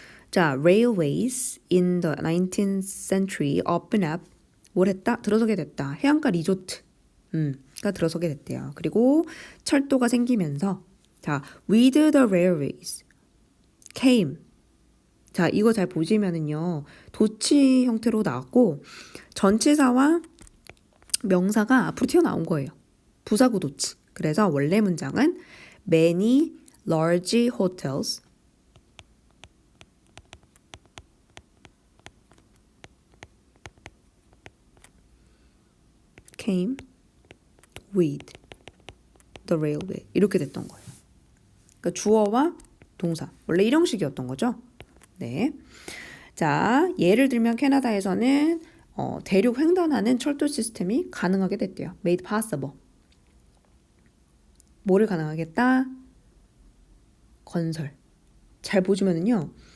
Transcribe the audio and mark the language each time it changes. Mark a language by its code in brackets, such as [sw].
[en] 자, railways in the 19th century open up. [ko] 뭘 했다? 들어서게 됐다. 해안가 리조트가 들어서게 됐대요. 그리고 철도가 생기면서 자, [en] with the railways came. [ko] 자, 이거 잘 보시면은요. 도치 형태로 나왔고 전치사와 명사가 앞으로 튀어나온 거예요. 부사구 도치. 그래서 원래 문장은 [en] many large hotels came with the railway. [ko] 이렇게 됐던 거예요. 그러니까 주어와 동사. 원래 일형식이었던 거죠. 네. 자, 예를 들면 캐나다에서는 대륙 횡단하는 철도 시스템이 가능하게 됐대요. [en] Made possible. [ko] 뭐를 가능하겠다? 건설. 잘 보시면은요.